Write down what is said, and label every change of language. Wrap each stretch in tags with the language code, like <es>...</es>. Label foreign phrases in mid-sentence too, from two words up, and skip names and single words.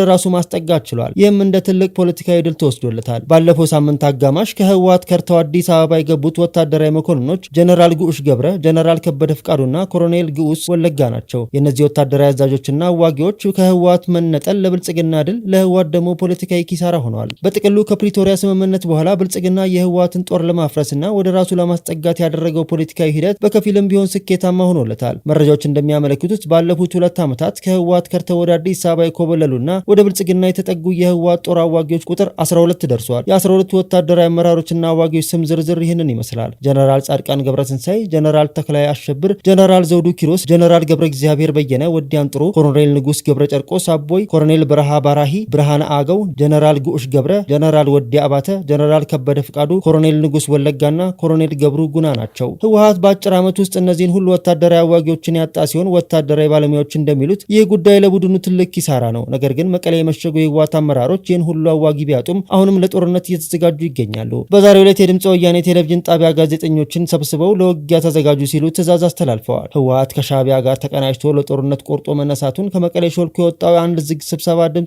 <am>ራሱ ማስጠጋት ችሏል። ይህም እንደ ትልቅ ፖለቲካዊ ድል ተወስዶለታል። ባለፈው ሳምንት አጋማሽ ከህወሓት ከርተው አዲስ አበባ የገቡት ወታደራዊ መኮንኖች ጀነራል ጉዑሽ ገብረ፣ ጀነራል ከበደ ፍቃዱና ኮሎኔል ግዑስ ወለጋ ናቸው። የእነዚህ ወታደራዊ አዛዦችና አዋጊዎች ከህወሓት መነጠል ለብልጽግና ድል፣ ለህወሓት ደግሞ ፖለቲካዊ ኪሳራ ሆነዋል። በጥቅሉ ከፕሪቶሪያ ስምምነት በኋላ ብልጽግና የህወሓትን ጦር ለማፍረስና ወደ ራሱ ለማስጠጋት ያደረገው ፖለቲካዊ ሂደት በከፊልም ቢሆን ስኬታማ ሆኖለታል። መረጃዎች እንደሚያመለክቱት ባለፉት 2 ዓመታት ከህወሓት ከርተው ወደ አዲስ አበባ የኮበለሉና ወደ ብልጽግና የተጠጉ የህወሓት ጦር አዋጊዎች ቁጥር 12 ደርሷል። የ12 ወታደራዊ አመራሮችና አዋጊዎች ስም ዝርዝር ይህንን ይመስላል። ጀነራል ጻድቃን ገብረትንሳኤ፣ ጀነራል ተክላይ አሸብር፣ ጀነራል ዘውዱ ኪሮስ፣ ጀነራል ገብረ እግዚአብሔር በየነ ወዲ አንጥሩ፣ ኮሎኔል ንጉስ ገብረ ጨርቆስ አቦይ፣ ኮሎኔል በረሃ ባራሂ፣ ብርሃነ አገው፣ ጀነራል ጉዑሽ ገብረ፣ ጀነራል ወዲ አባተ፣ ጀነራል ከበደ ፍቃዱ፣ ኮሎኔል ንጉስ ወለጋና ኮሎኔል ገብሩ ጉና ናቸው። ህወሓት በአጭር ዓመት ውስጥ እነዚህን ሁሉ ወታደራዊ አዋጊዎችን ያጣ ሲሆን ወታደራዊ ባለሙያዎች እንደሚሉት ይህ ጉዳይ ለቡድኑ ትልቅ ኪሳራ ነው። ነገር ግን መቀሌ የመሸጉ የህወሓት አመራሮች ይህን ሁሉ አዋጊ ቢያጡም አሁንም ለጦርነት እየተዘጋጁ ይገኛሉ። በዛሬው ዕለት የድምጽ ወያኔ ቴሌቪዥን ጣቢያ ጋዜጠኞችን ሰብስበው ለውጊያ ተዘጋጁ ሲሉ ትዕዛዝ አስተላልፈዋል። ህወሓት ከሻዕቢያ ጋር ተቀናጅቶ ለጦርነት ቆርጦ መነሳቱን ከመቀሌ ሾልኮ የወጣው አንድ ዝግ ስብሰባ ድምጽ</am>